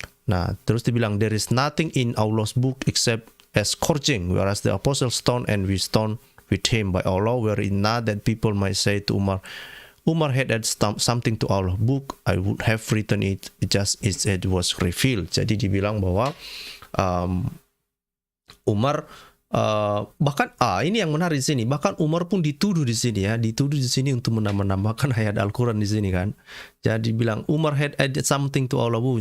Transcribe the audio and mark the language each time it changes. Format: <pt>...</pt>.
<id>Nah, terus dibilang,</id> <en>there is nothing in Allah's book except as scourging, whereas the apostle stone and we stone with him by Allah, were it not that people might say to Umar had added something to our book, I would have written it just as it was revealed.</en> <id>Jadi dibilang bahwa Umar bahkan ini yang menarik di sini, bahkan Umar pun dituduh di sini untuk menambahkan ayat Al-Quran di sini kan. Jadi bilang</id> <en>Umar had added something to our book.</en>